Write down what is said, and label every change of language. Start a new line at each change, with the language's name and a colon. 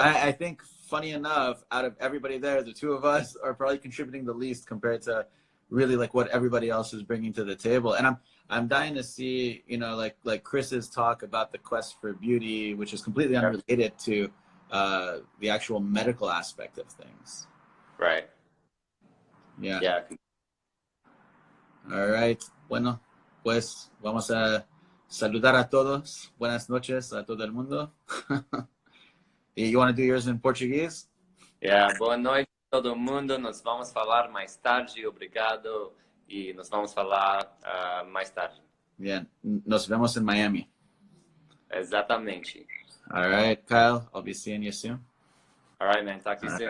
English: I think, funny enough, out of everybody there, the two of us are probably contributing the least compared to really like what everybody else is bringing to the table. And I'm dying to see, you know, like Chris's talk about the quest for beauty, which is completely unrelated to the actual medical aspect of things. Right. Yeah. Yeah. All right.
Spanish: Bueno, pues vamos a saludar a todos. Buenas noches a todo el mundo.
English: You want to do yours in Portuguese? Yeah.
Portuguese: Boa noite a todo mundo. Nós vamos falar mais tarde. Obrigado. E nós vamos falar mais tarde.
Spanish: Bien. Nos vemos in Miami.
Portuguese: Exatamente.
English: All right, Kyle. I'll be seeing you soon. All right, man. Talk to you soon.